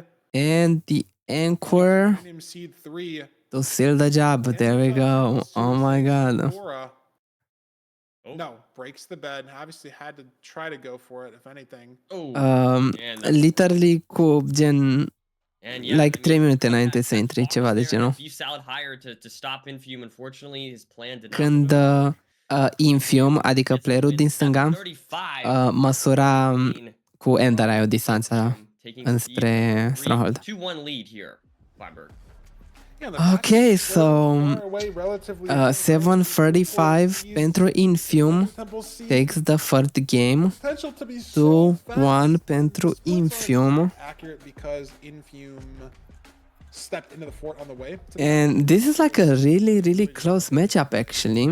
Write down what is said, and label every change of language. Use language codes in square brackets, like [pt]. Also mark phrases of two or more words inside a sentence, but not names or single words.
[en] And the anchor Premium seed 3. to seal the job. There we go. Oh my god. No, breaks the bed. Obviously had to try to go for it, if anything. [ro] Literally cu gen [en] And yeah, like 3 minute like [ro] înainte [en] that [ro] să intri, ceva de [en] there, [ro] genul. [en] Beef Salad hired to stop Infium. Unfortunately, his plan did not [ro] Când Infium, adică playerul din stânga, măsura cu Ender o distanță înspre Stronghold. [en] 2-1 lead here, Flatberg. Okay, so 7:35 [ro] pentru Infium [en] takes the first game. [ro] 2-1 pentru Infium. [en] And this is like a really close matchup actually.